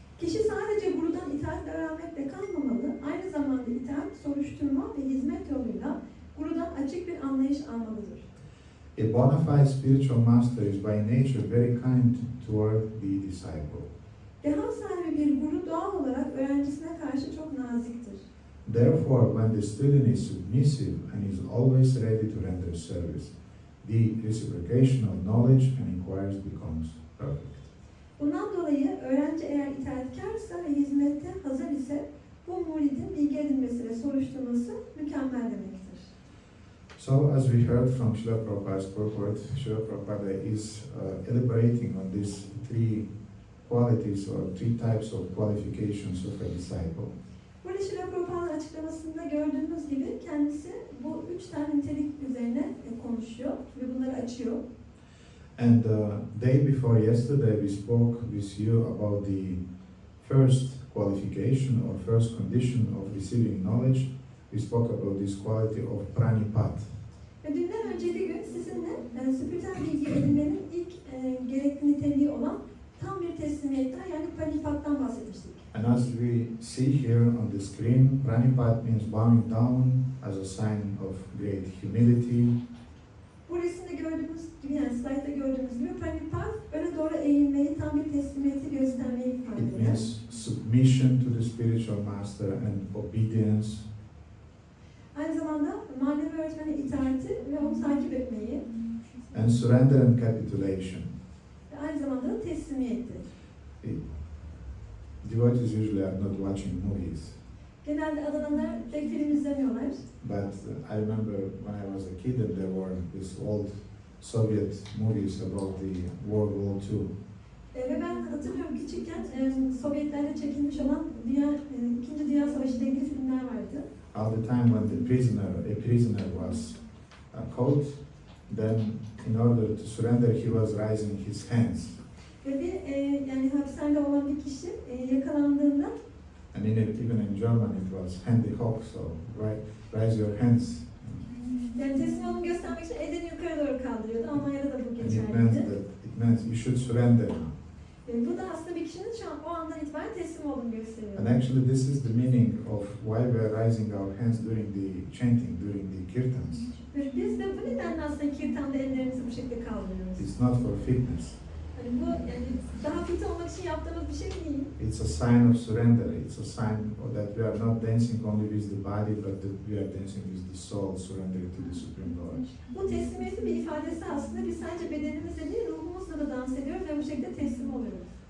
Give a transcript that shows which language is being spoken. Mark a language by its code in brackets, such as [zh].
[tr] Kişi sadece gurudan itaat öğrenmekle kalmamalı, aynı zamanda itaat, soruşturma ve hizmet yoluyla gurudan açık bir anlayış almalıdır. [en] A bona fide spiritual master is by nature very kind toward the disciple. [tr] Deha sahibi bir guru doğal olarak öğrencisine karşı çok naziktir. [en] Therefore, when the student is submissive and is always ready to render service, the reciprocation of knowledge and inquiries becomes perfect. [tr] Bundan dolayı öğrenci eğer itaatkarsa ve hizmette hazır ise bu muridin bilgi edinmesi ve soruşturması mükemmel demektir. [en] So, as we heard from Srila Prabhupada's purport, Srila Prabhupada is elaborating on these three qualities or three types of qualifications of a disciple. [tr] Burada Srila Prabhupa'nın açıklamasında gördüğünüz gibi kendisi bu üç tane nitelik üzerine konuşuyor ve bunları açıyor. [en] And day before yesterday we spoke with you about the first qualification or first condition of receiving knowledge. We spoke about this quality of Pranipat. [tr] Ve dünden önceki gün sizinle spiritüel bilgi edinmenin ilk gerekli niteliği olan tam bir teslimiyetten yani Pranipat'tan bahsetmiştik. [en] And as we see here on the screen, Pranipat means bowing down as a sign of great humility. [tr] Bu resimde gördüğümüz gibi yani slaytta gördüğümüz gibi Pranipat öne doğru eğilmeyi, tam bir teslimiyeti göstermeyi ifade [en] It [tr] eder. [en] means submission to the spiritual master and obedience. [tr] Aynı zamanda manevi öğretmene itaati ve onu takip etmeyi [en] And surrender and capitulation. [tr] ve aynı zamanda da teslimiyettir. [en] Devotees usually are not watching movies. [tr] Genelde adananlar pek film izlemiyorlar. [en] But I remember when I was a kid that there were these old Soviet movies about the World War II. [tr] Ve ben hatırlıyorum küçükken Sovyetlerle çekilmiş olan İkinci Dünya Savaşı ile ilgili filmler vardı. [en] All the time when a prisoner was caught, then in order to surrender, he was raising his hands. [tr] Ve bir yani hapishanede olan bir kişi yakalandığında [en] And even in German it was [de] handy hoch, [en] so raise your hands. [tr] yani teslim olduğunu göstermek için elini yukarı doğru kaldırıyordu. Almanya'da da bu [en] And [tr] geçerliydi. [en] it means you should surrender now. [tr] Bu da aslında bir kişinin şu an o andan itibaren teslim olduğunu gösteriyor. [en] And actually this is the meaning of why we are raising our hands during the chanting, during the kirtans. [tr] Ve biz de bu nedenle aslında kirtanda ellerimizi bu şekilde kaldırıyoruz. [en] It's not for fitness. [tr] Yani bu yani daha fit olmak için yaptığımız bir şey değil. [en] It's a sign of surrender. It's a sign that we are not dancing only with the body, but that we are dancing with the soul, surrendering to the Supreme Lord. [tr] Bu teslimiyetin bir ifadesi aslında biz sadece bedenimizle değil ruhumuzla da dans ediyoruz ve bu şekilde teslim oluyoruz.